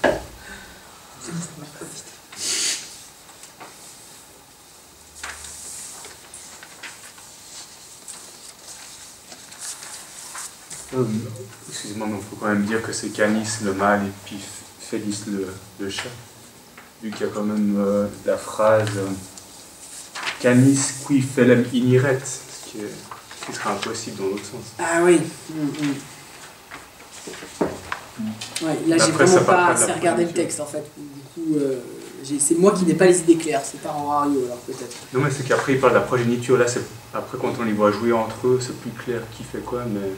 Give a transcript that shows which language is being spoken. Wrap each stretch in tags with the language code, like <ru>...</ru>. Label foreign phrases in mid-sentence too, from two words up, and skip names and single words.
<fr>Excusez-moi, mais il faut quand même dire que c'est Canis le mâle et puis Félix le chat. Vu qu'il y a quand même la phrase</fr> <la>Canis qui felem iniret,</la> <fr>ce qui serait impossible dans l'autre sens. Ah oui. Ouais, là, j'ai vraiment pas assez regardé le texte en fait. Du coup, c'est moi qui n'ai pas les idées claires, c'est pas Horario alors peut-être. Non, mais c'est qu'après il parle de la progéniture. Là, après quand on les voit jouer entre eux, c'est plus clair qui fait quoi, mais.</fr>